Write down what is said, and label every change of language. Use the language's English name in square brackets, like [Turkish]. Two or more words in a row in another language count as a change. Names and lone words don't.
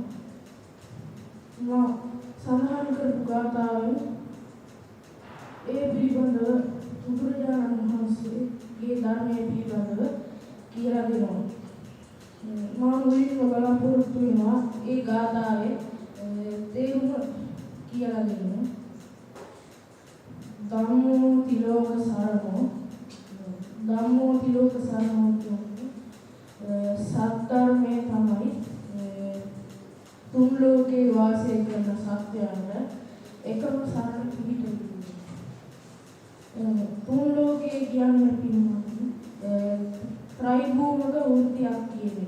[Sinhala] මා සඳහන් කරපු ගාථාවෙන් ඒ පිළිබඳව බුදුරජාණන් වහන්සේගේ ධර්මයේ පිළිබඳව කියලා දෙනවා. මා මුලින්ම බලාපොරොත්තු වෙනවා ඒ ගාථාවේ තේරුම කියලා දෙන්න. [Pali] ධම්මෝ තිලෝක සරණෝ ධම්මෝ තිලෝක සරණෝ [Sinhala] කියන්නේ සත්‍යර්මයේ තමයි තුන් ලෝකේ වාසය කරන සත්‍යයන්ට එකම සරණ පිහිටුවීම. තුන් ලෝකේ කියන්නේ පින්වත්නි ත්‍රිභූමික වෘත්තියක් කියන්නේ.